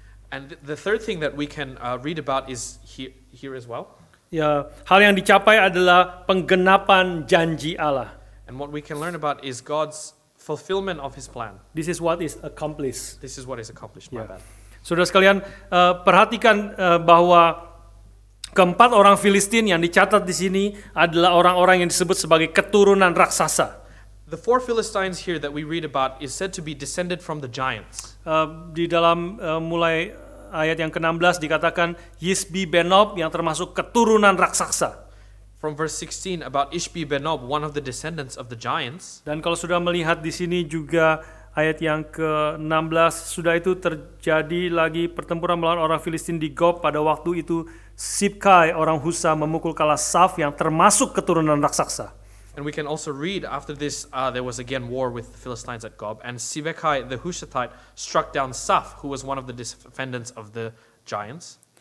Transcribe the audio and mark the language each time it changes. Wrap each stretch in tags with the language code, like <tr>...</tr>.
<en>And the third thing that we can read about is here as well.</en> <id>Ya, hal yang dicapai adalah penggenapan janji Allah.</id> <en>And what we can learn about is God's fulfillment of His plan. This is what is accomplished. This is what is accomplished. My bad.</en> <id>Saudara sekalian, perhatikan bahwa keempat orang Filistin yang dicatat di sini adalah orang-orang yang disebut sebagai keturunan raksasa.</id> <en>The four Philistines here that we read about is said to be descended from the giants.</en> <id>Di dalam mulai ayat yang ke-16 dikatakan Yisbi Benob yang termasuk keturunan raksasa.</id> <en>From verse 16 about Ishbi Benob, one of the descendants of the giants.</en> <id>Dan kalau sudah melihat di sini juga ayat yang ke-16, sudah itu terjadi lagi pertempuran melawan orang Filistin di Gob. Pada waktu itu Sibkai orang Husa memukul kalah Saf yang termasuk keturunan raksasa.</id> <en>And we can also read after this, there was again war with the Philistines at Gob, and Sibekai the Hushathite struck down Saf, who was one of the defendants of the giants.</en>